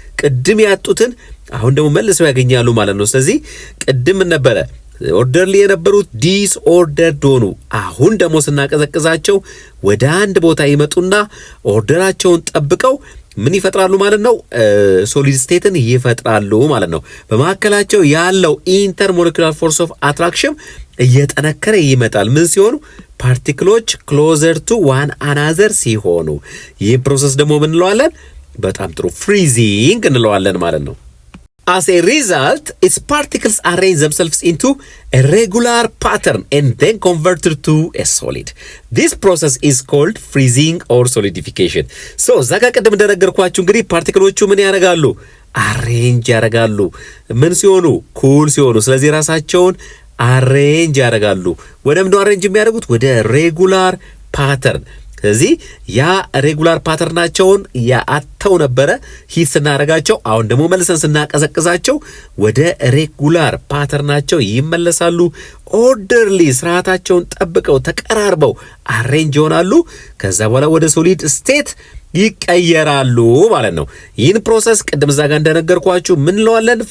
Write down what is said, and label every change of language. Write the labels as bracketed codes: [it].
[am] ቅድም ያጡትን አሁን ደግሞ መልሰው ያገኛሉ ማለት ነው። ስለዚህ ቅድም ነበረ ኦርደርሊ የነበሩት ዲስ ኦርደርድ ሆኑ። አሁን ደግሞ ስናቀዘቅዛቸው ወደ አንድ ቦታ ይመጡና ኦርደራቸውን ጠብቀው ምን ይፈጥራሉ ማለት ነው? ሶሊድ ስቴትን ይፈጥራሉ ማለት ነው። በመካከላቸው ያለው ኢንተርሞለኪውላር ፎርስ ኦፍ አትራክሽን እየጠነከረ ይመጣል። ምን ሲሆኑ? ፓርቲክሎች ክሎዘር ቱ ዋን አናዘር ሲሆኑ። ይህ ፕሮሰስ ደግሞ ምን እንለዋለን? በጣም ጥሩ ፍሪዚንግ እንለዋለን ማለት ነው። [en] As a result, its particles arrange themselves into a regular pattern and then converted to a solid. This process is called freezing or solidification. So, [am] ዛጋ ቀደም እንደነገርኳችሁ እንግዲህ ፓርቲክሎቹ ምን ያደርጋሉ? አሬንጅ ያደርጋሉ። ምን ሲሆኑ? ኩል ሲሆኑ። ስለዚህ ራሳቸውን አሬንጅ ያደርጋሉ። ወደ ምንድን ነው አሬንጅ የሚያደርጉት? ወደ ሬጉላር ፓተርን። ስለዚህ ያ ሬጉላር ፓተርናቸውን ያአተው ነበረ ሂት ስናረጋቸው። አሁን ደግሞ መልሰን ስናቀዘቅዛቸው ወደ ሬጉላር ፓተርናቸው ይመለሳሉ። ኦርደርሊ ስርዓታቸውን ጠብቀው ተቀራርበው አሬንጅ ይሆናሉ። ከዛ በኋላ ወደ ሶሊድ ስቴት ይቀየራሉ ማለት ነው። ይህን ፕሮሰስ ቅድም እዛ ጋር እንደነገርኳችሁ ምን እንለዋለን?